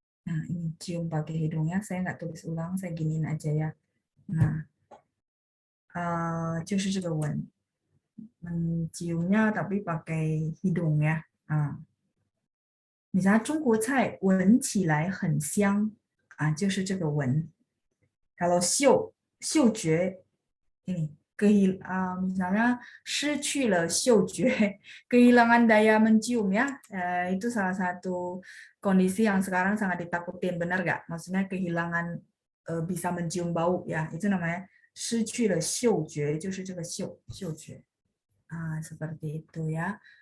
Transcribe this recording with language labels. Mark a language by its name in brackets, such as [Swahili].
[Indonesian] Nah, ini cium pakai hidungnya, saya nggak tulis ulang, saya giniin aja ya. Nah, 就是这个吻 menciumnya tapi pakai hidung ya. [Chinese] misalnya 中国菜闻起来很香就是这个闻。 [Indonesian] kalau 嗅觉 ini misalnya 失去了嗅觉 kehilangan daya mencium ya, itu salah satu kondisi yang sekarang sangat ditakutin, benar nggak? Maksudnya kehilangan bisa mencium bau ya, itu namanya 失去了嗅觉，就是这个嗅觉 seperti itu ya.